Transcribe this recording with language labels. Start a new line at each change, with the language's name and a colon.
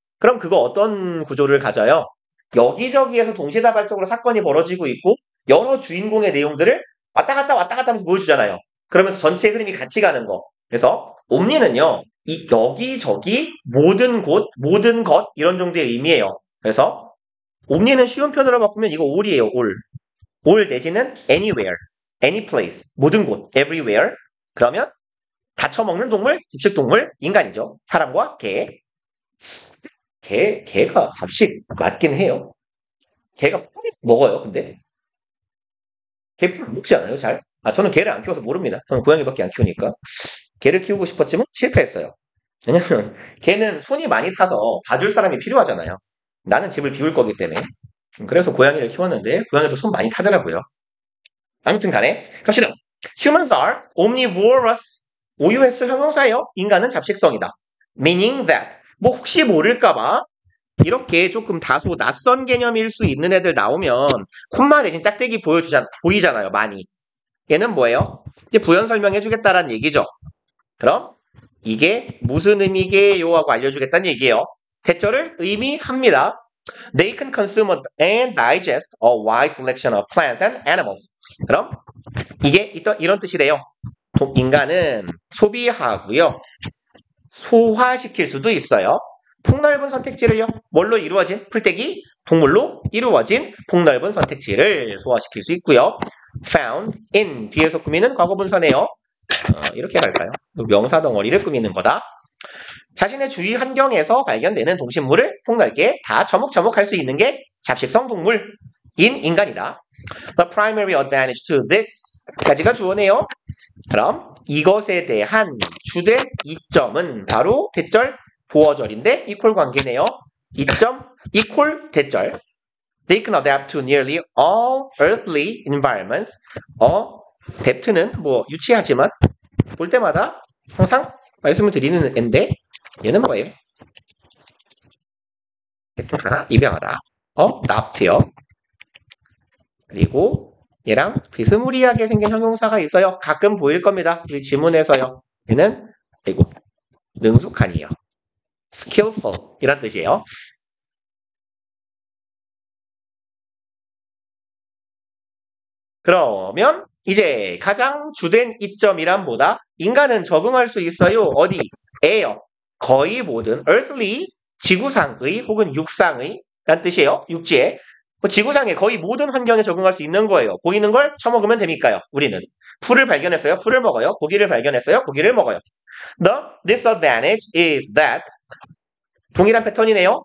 Korean: 그럼 그거 어떤 구조를 가져요? 여기저기에서 동시다발적으로 사건이 벌어지고 있고 여러 주인공의 내용들을 왔다 갔다 하면서 보여주잖아요. 그러면서 전체 흐름이 같이 가는 거. 그래서 옴니는요. 이 여기저기 모든 곳, 모든 것 이런 정도의 의미예요. 그래서 옴니는 쉬운 편으로 바꾸면 이거 all이에요.
English: all. all
Korean: 내지는
English: anywhere, any place,
Korean: 모든 곳,
English: everywhere.
Korean: 그러면 다쳐먹는 동물, 집식동물, 인간이죠. 사람과 개. 개가 잡식 맞긴 해요. 개가 풀 먹어요, 근데? 개 풀 먹지 않아요, 잘? 아, 저는 개를 안 키워서 모릅니다. 저는 고양이밖에 안 키우니까. 개를 키우고 싶었지만 실패했어요. 왜냐면 개는 손이 많이 타서 봐줄 사람이 필요하잖아요. 나는 집을 비울 거기 때문에. 그래서 고양이를 키웠는데 고양이도 손 많이 타더라고요. 아무튼 간에 갑시다.
English: Humans are omnivorous. OUS
Korean: 형용사예요. 인간은 잡식성이다.
English: Meaning that.
Korean: 뭐 혹시 모를까봐 이렇게 조금 다소 낯선 개념일 수 있는 애들 나오면 콤마 대신 짝대기 보이잖아요. 많이. 얘는 뭐예요? 이제 부연 설명해주겠다라는 얘기죠. 그럼 이게 무슨 의미게요? 하고 알려주겠다는 얘기예요. 대절을 의미합니다.
English: They can consume and digest a wide selection of plants and animals.
Korean: 그럼 이게 이런 뜻이래요. 인간은 소비하고요. 소화시킬 수도 있어요. 폭넓은 선택지를요. 뭘로 이루어진? 풀떼기, 동물로 이루어진 폭넓은 선택지를 소화시킬 수 있고요.
English: found in
Korean: 뒤에서 꾸미는 과거분사네요. 이렇게 갈까요? 명사 덩어리를 꾸미는 거다. 자신의 주위 환경에서 발견되는 동식물을 폭넓게 다 처묵처묵할 수 있는 게 잡식성 동물인 인간이다.
English: The primary advantage to this
Korean: 까지가 주어네요. 그럼 이것에 대한 주된 이점은 바로 대절 보어절인데 이퀄 관계네요. 이점 이퀄 대절.
English: They can adapt to nearly all earthly environments.
Korean: adapt는 뭐 유치하지만 볼 때마다 항상 말씀을 드리는 앤데 얘는 뭐예요? 하나 입양하다. adapt요. 그리고 얘랑 비스무리하게 생긴 형용사가 있어요. 가끔 보일 겁니다. 우리 지문에서요. 얘는 능숙한이요. skillful 이란 뜻이에요. 그러면 이제 가장 주된 이점이란 뭐다? 인간은 적응할 수 있어요. 어디에요? 거의 모든 earthly 지구상의 혹은 육상의 란 뜻이에요. 육지에. 지구상의 거의 모든 환경에 적응할 수 있는 거예요. 보이는 걸 처먹으면 됩니까요? 우리는. 풀을 발견했어요. 풀을 먹어요. 고기를 발견했어요. 고기를 먹어요.
English: The disadvantage is that
Korean: 동일한 패턴이네요.